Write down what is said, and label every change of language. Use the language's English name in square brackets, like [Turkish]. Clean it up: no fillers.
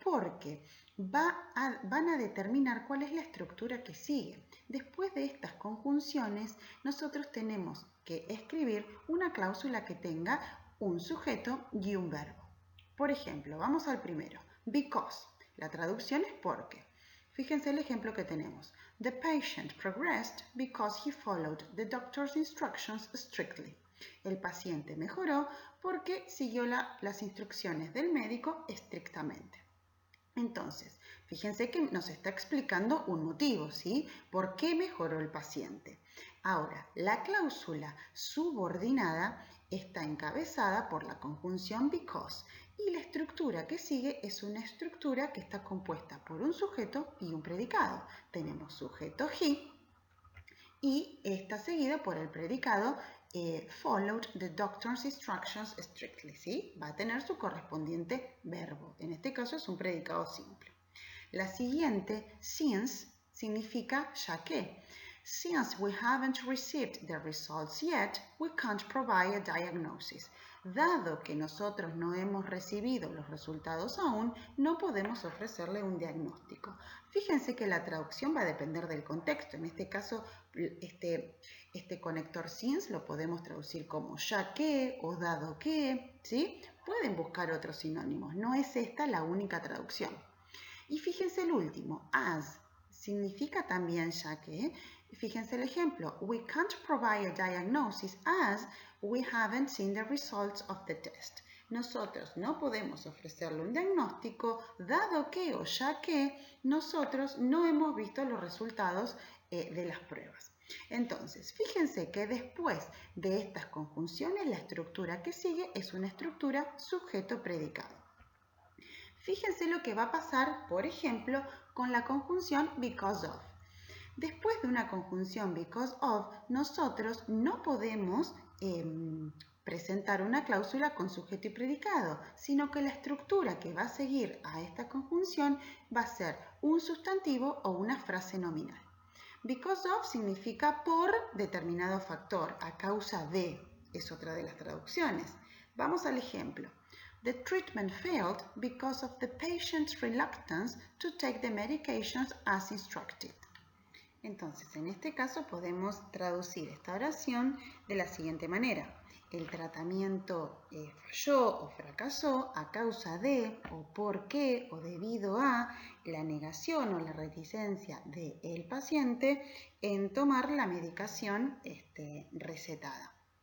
[Spanish] Porque van a determinar cuál es la estructura que sigue. Después de estas conjunciones, nosotros tenemos que escribir una cláusula que tenga un sujeto y un verbo. Por ejemplo, vamos al primero, because. La traducción es porque. Fíjense el ejemplo que tenemos. [English] The patient progressed because he followed the doctor's instructions strictly. [Spanish] El paciente mejoró porque siguió las instrucciones del médico estrictamente. Entonces, fíjense que nos está explicando un motivo, ¿sí? ¿Por qué mejoró el paciente? Ahora, la cláusula subordinada está encabezada por la conjunción because y la estructura que sigue es una estructura que está compuesta por un sujeto y un predicado. Tenemos sujeto he y está seguido por el predicado [English] followed the doctor's instructions strictly, [Spanish] ¿sí? Va a tener su correspondiente verbo. En este caso es un predicado simple. La siguiente, since, significa ya que. [English] Since we haven't received the results yet, we can't provide a diagnosis. [Spanish] Dado que nosotros no hemos recibido los resultados aún, no podemos ofrecerle un diagnóstico. Fíjense que la traducción va a depender del contexto. En este caso, este conector since lo podemos traducir como ya que o dado que, ¿sí? Pueden buscar otros sinónimos. No es esta la única traducción. Y fíjense el último, as, significa también ya que. Fíjense el ejemplo. [English] We can't provide a diagnosis as we haven't seen the results of the test. [Spanish] Nosotros no podemos ofrecerle un diagnóstico dado que o ya que nosotros no hemos visto los resultados de las pruebas. Entonces, fíjense que después de estas conjunciones, la estructura que sigue es una estructura sujeto-predicado. Fíjense lo que va a pasar, por ejemplo, con la conjunción because of. Después de una conjunción because of, nosotros no podemos presentar una cláusula con sujeto y predicado, sino que la estructura que va a seguir a esta conjunción va a ser un sustantivo o una frase nominal. Because of significa por determinado factor, a causa de, es otra de las traducciones. Vamos al ejemplo. [English] The treatment failed because of the patient's reluctance to take the medications as instructed. [Spanish] Entonces, en este caso podemos traducir esta oración de la siguiente manera. El tratamiento falló o fracasó a causa de, o porque, o debido a la negación o la reticencia del paciente en tomar la medicación recetada.